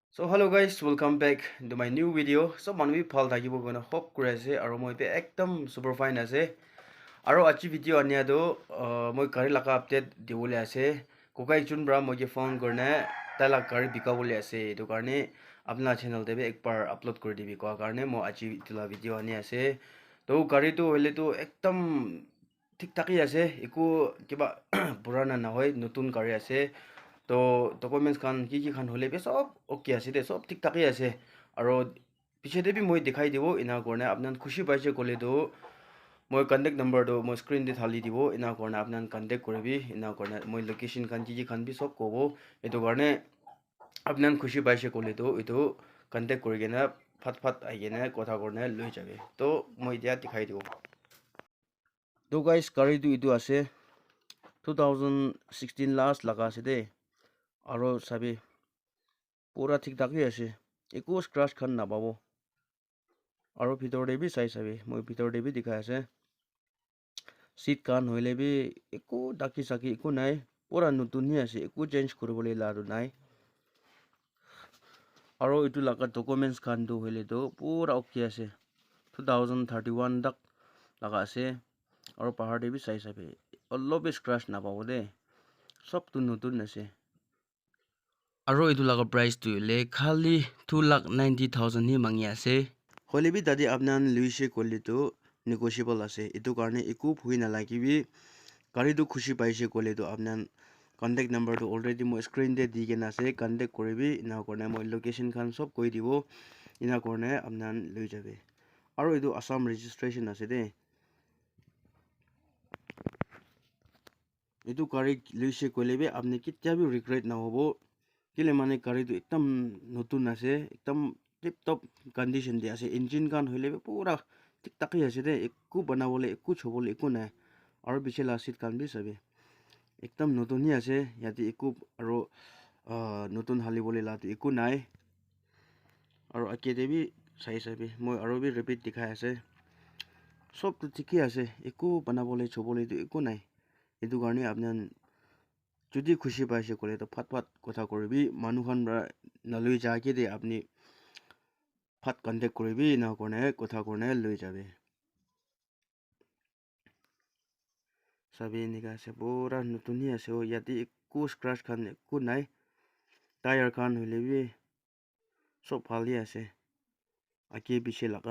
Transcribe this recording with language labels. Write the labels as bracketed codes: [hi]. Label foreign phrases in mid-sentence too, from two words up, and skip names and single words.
[en] So hello guys, welcome back to my new video. [nag] So manwi phal thakibo gona hope kure ase aro moi be ekdom [en] super fine [nag] ase. Aro achi video ania do moi gari laka update dibole ase. Kokai chun bra moi ke phone korne tala gari bika bole ase. Etu karne apna channel te be ek bar upload kori dibi ko karne mo achi tila video ania ase. To gari to hole to ekdom ঠিক ঠাকই আছে একো কিবা পুরানা না হয় নতুন গাড়ি আছে তো ডকুমেন্টস খান কি খান হলে বে সব ওকে আছে দে সব ঠিক ঠাকই আছে আর পিছতে বি মই দেখাই দিব ইনা করনে আপনার খুশি পাইছে কলে তো মই [en] contact number [nag] তো মই স্ক্রিন দি থালি দিব ইনা করনে আপনার কন্টাক্ট করবি ইনা করনে মই লোকেশন খান কি খান বি সব কব এটো করনে আপনার খুশি পাইছে কলে তো এটো কন্টাক্ট করি কেনা ফাট ফাট আই কেনা কথা করনে লই যাবে তো মই দিয়া দেখাই দিব তো গাইস গাড়ি তো ইটো আছে 2016 লাস্ট লাগা আছে দে aro sabi pura thik thak hi ase eko scratch khan na pabo aro bhitor de bi sai sabi moi bhitor de bi dikhai ase seat khan hoile bi eko daki saki eko nai pura notun hi ase eko change koribole laru nai aro itu laga documents khan tu hoile to pura okay ase 2031 dak laga ase aro pahar de bi sai sabi allo bi scratch na pabo de sob tu notun ase aro itu laga price tu le khali 2,90,000 ni mangi ase hole bi dadi apnan luise kolli to negotiable ase itu karne eku phui na lagi bi gari tu khushi paise kole to apnan [en] contact number [nag] to already mo screen de di gena ase contact koribi ina korne mo location khan sob koi dibo ina korne apnan lui jabe aro itu assam registration ase de itu gari luise kole bi apni kitya bi regret na hobo kile mane gari tu ekdam notun ase ekdam [en] tip top condition [nag] de ase engine kan hoile pura tik tak hi ase de ekku banabole ekku chobole ekku nai aro bichela seat kan bi sabe ekdam notun hi ase yati ekku aro notun halibole la tu ekku nai aro ake de bi sai sabe moi aro bi repeat dikhai ase sob tu thik hi ase ekku banabole chobole tu ekku nai etu karne apnan যদি খুশি পাইছে কলে তো ফাট ফাট কথা করবি মানুখান নলই যাকে দে আপনি ফাট কন্টাক্ট করবি না কোনে কথা কোনে লই যাবে সবই নিকা আছে পুরা নতুনই আছে ও ইয়াতে একু স্ক্র্যাচ খান একু নাই টায়ার খান হইলে বি সব ভালই আছে আকি পিছে লাগা